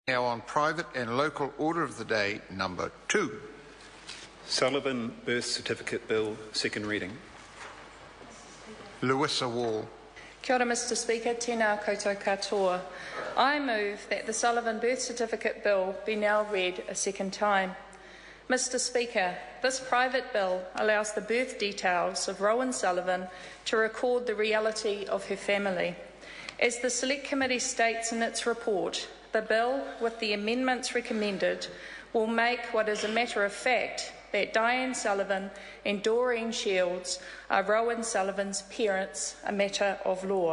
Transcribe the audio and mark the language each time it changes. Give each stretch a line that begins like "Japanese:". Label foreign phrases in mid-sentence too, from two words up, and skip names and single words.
English: Now on private and local order of the day, number 2. Sullivan Birth Certificate Bill, second reading. Lewissa Wall.
Māori: Kia ora,
English: Mr Speaker,
Māori: tēnā koutou katoa.
English: I move that the Sullivan Birth Certificate Bill be now read a second time. Mr Speaker, this private bill allows the birth details of Rowan Sullivan to record the reality of her family. As the Select Committee states in its report, the bill, with the amendments recommended, will make what is a matter of fact that Diane Sullivan and Doreen Shields are Rowan Sullivan's parents a matter of law.